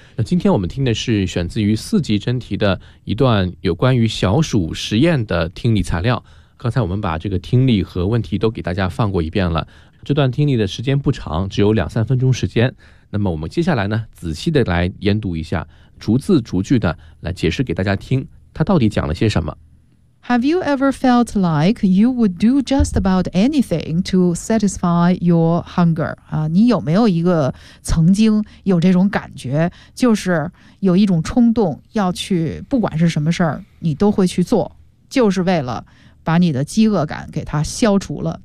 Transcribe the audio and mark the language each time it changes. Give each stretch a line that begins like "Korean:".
Chinese: 那今天我们听的是选自于四级真题的一段有关于小鼠实验的听力材料。刚才我们把这个听力和问题都给大家放过一遍了，这段听力的时间不长，只有2-3分钟时间。那么我们接下来呢，仔细的来研读一下，逐字逐句的来解释给大家听，他到底讲了些什么。
English: Have you ever felt like you would do just about anything to satisfy your hunger？
Chinese: 啊，你有没有一个曾经有这种感觉，就是有一种冲动要去，不管是什么事儿，你都会去做，就是为了把你的饥饿感给它消除了。